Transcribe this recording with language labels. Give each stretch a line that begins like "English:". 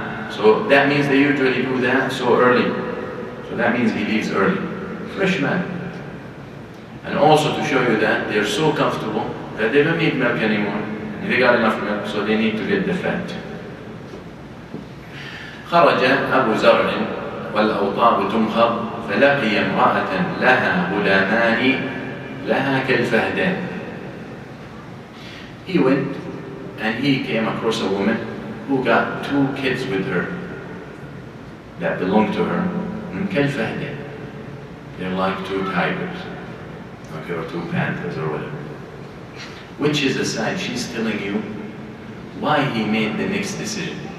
English: So that means they usually do that so early. So that means he leaves early. Fresh man. And also to show you that they're so comfortable that they don't need milk anymore. They got enough milk, so they need to get the fat.
Arabic: خرج أبو زرع والأوطاب تمخض فلقي امرأة لها غلامان لها كالفهدان.
English: He went and he came across a woman who got 2 kids with her that belonged to her.
Arabic: كالفهدان.
English: They're like 2 tigers, okay, or 2 panthers or whatever. Which is a sign she's telling you why he made the next decision.